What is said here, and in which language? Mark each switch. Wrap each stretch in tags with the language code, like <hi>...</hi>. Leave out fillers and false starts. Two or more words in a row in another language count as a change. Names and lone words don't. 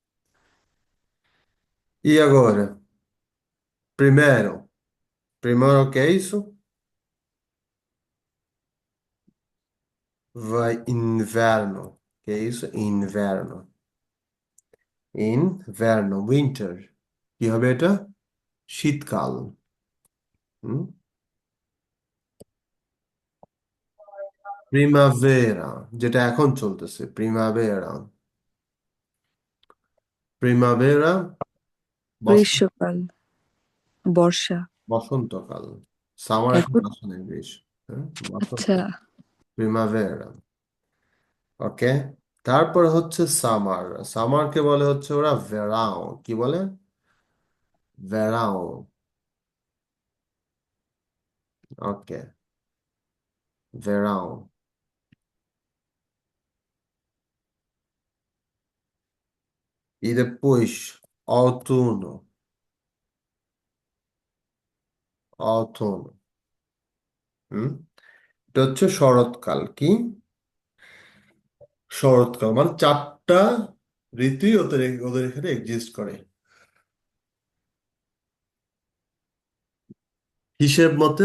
<pt>E agora, primeiro, primeiro o que é isso? Vai inverno. Que é isso? Inverno. Inverno, winter.</pt> <bn>কি হবে এটা? শীতকাল। হুম? প্রিমাভেরা, যেটা এখন চলতেছে, প্রিমাভেরা। প্রিমাভেরা, গ্রীষ্মকাল, বর্ষা। বসন্তকাল। সামার এখন এখন আসে নাই বেশ। হ্যাঁ, আচ্ছা, বসন্ত, প্রিমাভেরা। ওকে, তারপর হচ্ছে সামার। সামারকে বলে হচ্ছে ওরা ভেরাও। কি বলে? ভেরাও। ওকে, ভেরাও।</bn> <pt>E depois, outono. outono হুম?</pt> <bn>এটা হচ্ছে শরৎকাল। কি? শরৎকাল মানে চারটা ঋতুই ওদের ওদের এখানে এক্সিস্ট করে হিসেব মতে।</bn>